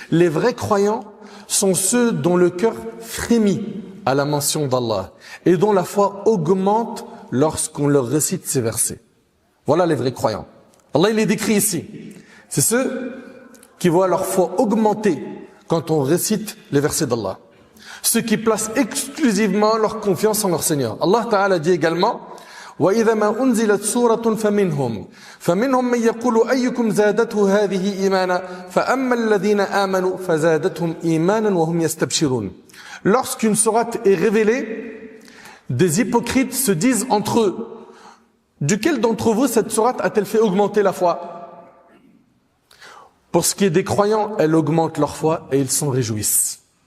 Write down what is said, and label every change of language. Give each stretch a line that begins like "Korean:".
French: Les vrais croyants sont ceux dont le cœur frémit à la mention d'Allah et dont la foi augmente lorsqu'on leur récite ces versets. Voilà les vrais croyants. Allah il les décrit ici. C'est ceux qui voient leur foi augmenter quand on récite les versets d'Allah. Ceux qui placent exclusivement leur confiance en leur Seigneur. Allah Ta'ala dit également
Arabic: وَإِذَا مَا أُنزِلَتْ سُورَةٌ فَمِنْهُمْ مَنْ يَقُولُ أَيُّكُمْ زَادَتْهُ هَذِهِ إِيمَانًا فَأَمَّا الَّذِينَ آمَنُوا فَزَادَتْهُمْ إِيمَانًا وَهُمْ يَسْتَبْشِرُونَ.
French: Lorsqu'une sourate est révélée, des hypocrites se disent entre eux duquel d'entre vous cette sourate a-t-elle fait augmenter la foi? Pour ce qui est des croyants, elle augmente leur foi et ils s'en réjouissent.